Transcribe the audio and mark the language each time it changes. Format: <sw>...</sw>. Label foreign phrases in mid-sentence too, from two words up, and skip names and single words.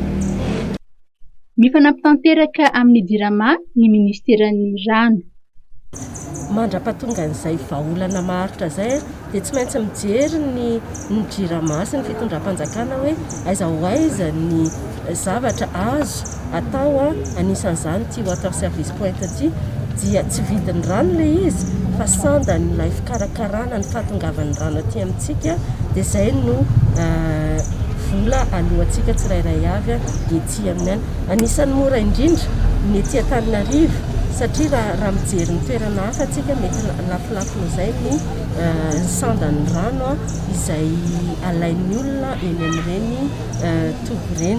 <mg>Mifanampitanteraka amin'ny Jirama ny ministeran'ny rano. Mandra-pahatonga an'izay vahaolana maharitra izay dia tsy maintsy mijery ny Jirama sy ny fitondram-panjakana hoe aiza ho aiza ny zavatra azo atao anisan'izany ity</mg> <en>water service point</en> <mg>ity dia tsy vidin'ny rano ilay izy fa sandany ilay fikarakarana ny fahatongavan'ny rano aty amintsika, dia izay no vola alohantsika tsirairay avy ety amin'ny any. Anisan'ny mora indrindra ny ety Antananarivo satria raha mijery ny toerana hafa atsika mety lafolafo izay ny sandan'ny rano izay alain'ny olona eny amin'ireny tobo ireny.</mg>